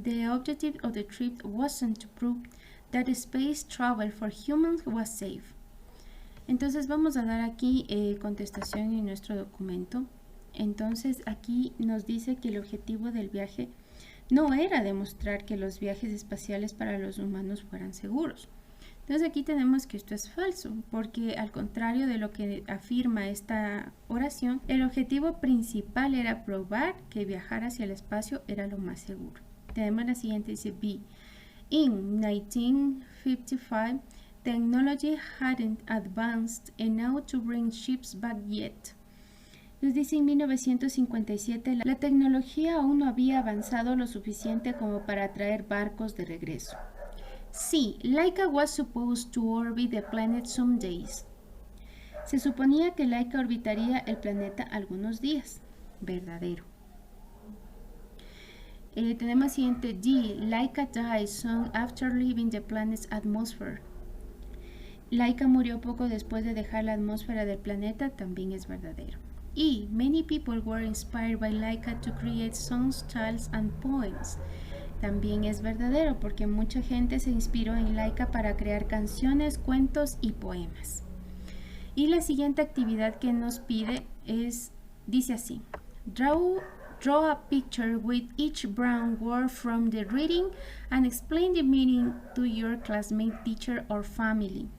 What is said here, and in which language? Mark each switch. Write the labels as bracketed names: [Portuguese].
[English] The objective of the trip wasn't to prove that space travel for humans was safe. [Spanish] Entonces vamos a dar aquí contestación en nuestro documento. Entonces aquí nos dice que el objetivo del viaje no era demostrar que los viajes espaciales para los humanos fueran seguros. Entonces aquí tenemos que esto es falso, porque al contrario de lo que afirma esta oración, el objetivo principal era probar que viajar hacia el espacio era lo más seguro. Tenemos la siguiente, dice B. [English] In 1955, technology hadn't advanced enough to bring ships back yet. [Spanish] Nos dice en 1957, la tecnología aún no había avanzado lo suficiente como para traer barcos de regreso. [English] Sí, Laika was supposed to orbit the planet some days. [Spanish] Se suponía que Laika orbitaría el planeta algunos días. Verdadero. Tenemos siguiente D. [English] Laika died soon after leaving the planet's atmosphere. [Spanish] Laika murió poco después de dejar la atmósfera del planeta. También es verdadero. E. [English] Many people were inspired by Laika to create songs, tales and poems. [Spanish] También es verdadero, porque mucha gente se inspiró en Laika para crear canciones, cuentos y poemas. Y la siguiente actividad que nos pide dice así: [English] Draw a picture with each brown word from the reading and explain the meaning to your classmate, teacher or family.